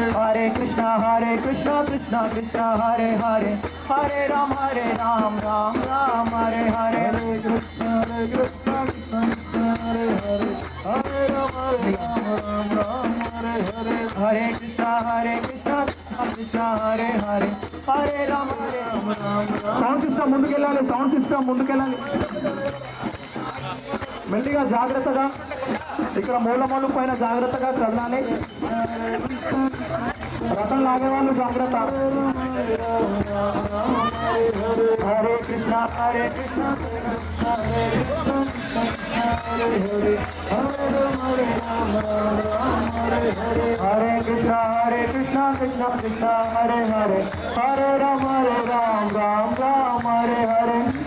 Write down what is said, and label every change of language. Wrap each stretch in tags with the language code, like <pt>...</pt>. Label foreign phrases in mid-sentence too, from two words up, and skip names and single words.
<sa>Hare Krishna, Krishna Krishna, Hare Hare, Hare Ram, Ram Ram, Hare Hare, Hare Krishna, Krishna Krishna, Hare Hare, Hare Ram, Ram Hare Hare, Hare Krishna, Krishna Krishna, Hare Hare, Hare Ram, Ram.</sa> <te>సౌండ్ సిస్టమ్ ముందుకెళ్ళాలి మెల్లిగా జాగ్రత్తగా ఇక్కడ మూలమూల పైన జాగ్రత్తగా చల్లాలి. రథం లాగే వాళ్ళు జాగ్రత్త.</te> <sa>హరే కృష్ణ హరే కృష్ణ హరే కృష్ణ హరే హరే హరే కృష్ణ హరే కృష్ణ కృష్ణ కృష్ణ హరే హరే హరే రామ రామ రామ హరే హరే</sa>